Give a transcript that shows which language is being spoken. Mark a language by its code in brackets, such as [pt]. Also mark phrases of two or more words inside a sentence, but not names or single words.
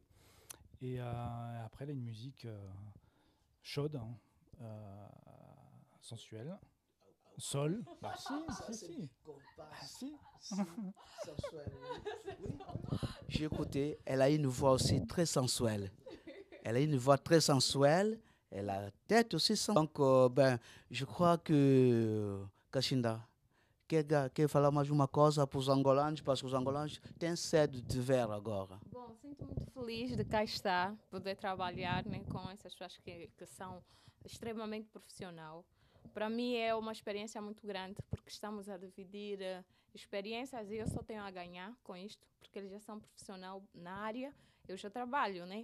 [fr] Et après, là, une musique chaude, hein, sensuelle. Sol. Bah si. J'ai écouté, elle a une voix aussi très sensuelle. Elle a une voix très sensuelle. Elle a la tête aussi sensuelle. Donc, je crois que, [pt] Kashinda, que falar mais uma coisa para os angolanos, [fr] parce que [pt] os angolanos têm sede de ver agora. Bom, sinto muito feliz de cá estar, poder trabalhar, né, com essas pessoas que são extremamente profissionais. Para mim é uma experiência muito grande, porque estamos a dividir experiências e eu só tenho a ganhar com isto, porque eles já são profissionais na área, eu já trabalho, né?